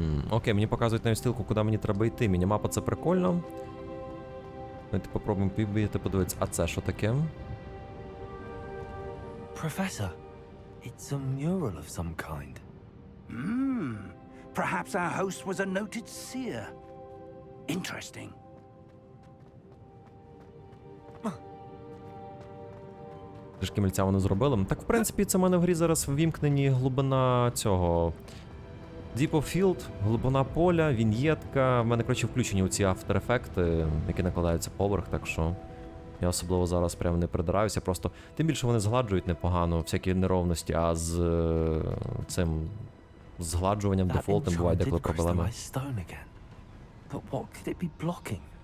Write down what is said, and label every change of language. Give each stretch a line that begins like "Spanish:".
Ukrainian: Окей, мені показують навіть стилку, куди мені треба йти. Мінімапа це прикольно. Давайте попробуємо підбігти, подивитися. А це що таке?
English: Professor, it's a mural of some kind. Perhaps our host was a noted seer. Interesting.
Ukrainian: Трішки мільця вони зробили. Так, в принципі, це в мене в грі зараз ввімкнені глибина цього... Deep of Field, глибина поля, віньєтка. В мене, коротше, включені оці автор-ефекти, які накладаються поверх, так що я особливо зараз прям не придираюся. Просто тим більше вони згладжують непогано всякі неровності, а з цим згладжуванням дефолтом бувають деколи проблеми.
English: But what could it be blocking?